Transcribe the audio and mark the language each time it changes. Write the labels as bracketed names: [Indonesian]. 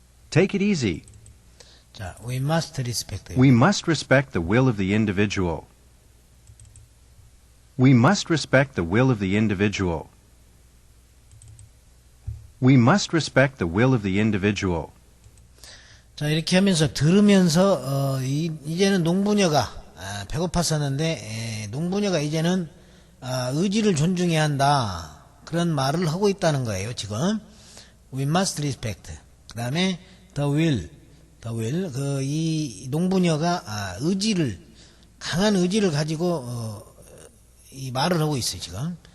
[English] Take it easy. 자, we must respect. We must respect the will of the individual. We must respect the will of the individual. We must respect the will of the individual. [Korean] 자, 이렇게 하면서 들으면서 이제는 농부녀가 배고팠었는데 농부녀가 이제는 의지를 존중해야 한다. 그런 말을 하고 있다는 거예요. [English] 지금 we must respect. [Korean] 그 다음에 [English] the will. [Korean] 이 농부녀가 강한 의지를 가지고 이 말을 하고 있어요. 지금.